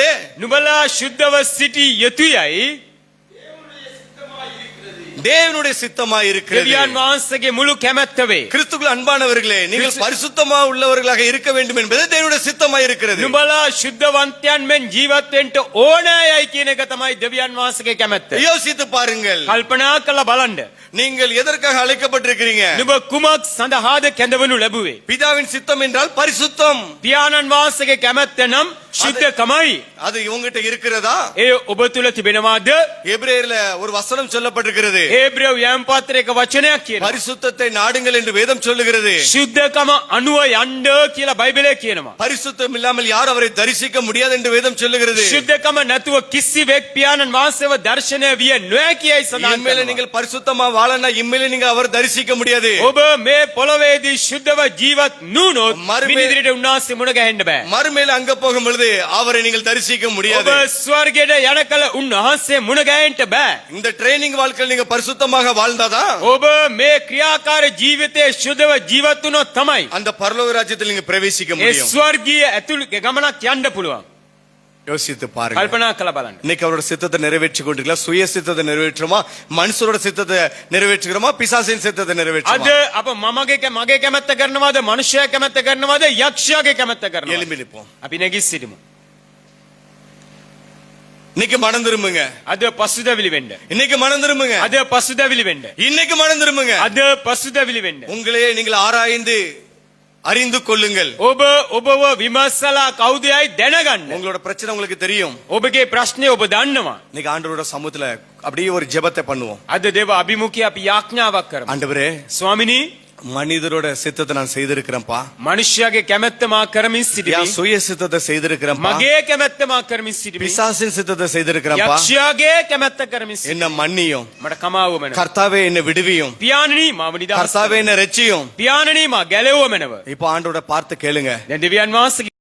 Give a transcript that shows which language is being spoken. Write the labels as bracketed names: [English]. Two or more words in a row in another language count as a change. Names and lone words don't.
[Sinhala] නුඹලා ශුද්ධව සිටි යුතුයයි [Tamil] தேவனுடைய சித்தமாய் இருக்கிறது. [Sinhala] දෙවියන් වහන්සේගේ මුළු කැමැත්ත වේ. [Tamil] கிறிஸ்துக்குள் அன்பானவர்களே, நீங்கள் பரிசுத்தமா உள்ளவர்களாக இருக்க வேண்டும் என்பதே தேவனுடைய சித்தமாய் இருக்கிறது. [Sinhala] නුඹලා ශුද්ධවන්තයන් මෙන් ජීවත් වෙන්න ඕනෑයි කියන එක තමයි දෙවියන් වහන්සේගේ කැමැත්ත. [Tamil] யோசித்து பாருங்கள். [Sinhala] කල්පනා කරලා බලන්න. [Tamil] நீங்கள் எதற்காக அழைக்கப்பட்டிருக்கிறீங்க? [Sinhala] නුඹ කුමක් සඳහාද කැඳවනු ලැබුවේ? [Tamil] பிதாவின் சித்தம் என்றால் பரிசுத்தம். [Sinhala] පියාණන් වහන්සේගේ කැමැත්ත නම් ශුද්ධකමයි. [Tamil] அது இவங்கிட்ட இருக்கிறதா? [Sinhala] ඒ ඔබ තුල තිබෙනවාද? [Tamil] எபிரேயர்ல ஒரு வசனம் சொல்லப்பட்டிருக்கிறது. [Sinhala] හේබ්‍රේව යම් පත්‍රයක වචනයක් කියනවා. [Tamil] பரிசுத்தத்தை நாடுங்கள் என்று வேதம் சொல்லுகிறது. [Sinhala] ශුද්ධකම අනුව යන්න කියලා බයිබලයේ කියනවා. [Tamil] பரிசுத்தம் இல்லாமல் யார் அவரை தரிசிக்க முடியாது என்று வேதம் சொல்லுகிறது. [Sinhala] ශුද්ධකම නැතුව කිසිවෙක් පියාණන් වහන්සේව දර්ශනය විය නොහැකියි සඳහන් [Tamil] இம்மையில [Sinhala] කරනවා. [Tamil] நீங்கள் பரிசுத்தமா வாழனா இம்மையில நீங்க அவர் தரிசிக்க முடியாது. [Sinhala] ඔබ මේ පොළොවේදී ශුද්ධව ජීවත් නුනොත් මරුමේ- මිනිදිරියට උන්වහන්සේ මුණ ගැහෙන්න බෑ. [Tamil] மறுமையில அங்க போகும் பொழுது அவரை நீங்கள் தரிசிக்க முடியாது. [Sinhala] ඔබ ස්වර්ගයට යන කල උන්වහන්සේ මුණ ගැහෙන්න බෑ. [Tamil] இந்த ட்ரைனிங் வாழ்க்கையில் நீங்க பரிசுத்தமாக வாழ்ந்தாதான் [Sinhala] ඔබ මේ ක්‍රියාකාර ජීවිතයේ ශුද්ධව ජීවත් වුණොත් තමයි [Tamil] அந்த பரலோக ராஜ்யத்தில் நீங்க பிரவேசிக்க [Sinhala] ඒ [Tamil] முடியும். [Sinhala] ස්වර්ගීය ඇතුළු ගමනක් යන්න පුළුවන්. [Tamil] யோசித்து பாருங்க. [Sinhala] කල්පනා කරලා බලන්න. [Tamil] இன்னைக்கு அவரோட சித்தத்தை நிறைவேற்றி கொண்டிருக்கலாம். சுய சித்தத்தை நிறைவேற்றுமா, மனுஷரோட சித்தத்தை நிறைவேற்றுகிறோமா, பிசாசின் சித்தத்தை [Sinhala] අද [Tamil] நிறைவேற்றுமா? [Sinhala] අප මගේ කැමැත්ත කරනවාද මනුෂ්‍යයා කැමැත්ත කරනවාද යක්ෂයාගේ කැමැත්ත කරනවාද? [Tamil] எழும்பி நிற்போம். [Sinhala] අපි නැගී සිටිමු. [Tamil] இன்னைக்கு மனம் திரும்புங்க. [Sinhala] අද පසුතැවිලි වෙන්න. [Tamil] இன்னைக்கு மனம் திரும்புங்க. [Sinhala] අද පසුතැවිලි වෙන්න. [Tamil] இன்னைக்கு மனம் திரும்புங்க. [Sinhala] අද පසුතැවිලි වෙන්න. [Tamil] உங்களையே நீங்கள் ஆராய்ந்து அறிந்து கொள்ளுங்கள். [Sinhala] ඔබව විමසලා කවුදයයි දැනගන්න. [Tamil] உங்களோட பிரச்சனை உங்களுக்கு தெரியும். [Sinhala] ඔබගේ ප්‍රශ්නේ ඔබ දන්නවා. [Tamil] இன்னைக்கு ஆண்டவரோட சமூகத்துல அப்படியே ஒரு ஜெபத்தை பண்ணுவோம். [Sinhala] අද දේව අභිමුඛය අපි යාඥාවක් කරමු. [Tamil] ஆண்டவரே, [Sinhala] ස්වාමිනී [Tamil] மனிதரோட சித்தத்தை நான் செய்திருக்கிறேன்ப்பா. [Sinhala] මනුෂ්‍යයාගේ කැමැත්ත මා කරමින් [Tamil] என் [Sinhala] සිටිමි. [Tamil] சுய சித்தத்தை செய்திருக்கிறேன்ப்பா. [Sinhala] මගේ කැමැත්ත මා කරමින් සිටිමි. [Tamil] பிசாசின் சித்தத்தை செய்திருக்கிறேன்ப்பா. [Sinhala] යක්ෂයාගේ කැමැත්ත කරමින් සිටිමි. [Tamil] என்ன மன்னியும். [Sinhala] මට කමාව මැනව. [Tamil] கர்த்தாவே என்னை விடுவியும். [Sinhala] පියාණනි මාව නිදහස් [Tamil] கர்த்தாவே [Sinhala] කරන්න. [Tamil] என்னை ரட்சியும். [Sinhala] පියාණනි මා ගැලෙවුව මැනව. [Tamil] இப்போ ஆண்டோட பார்த்து கேளுங்க. [Sinhala] දැන් දෙවියන් වහන්සේ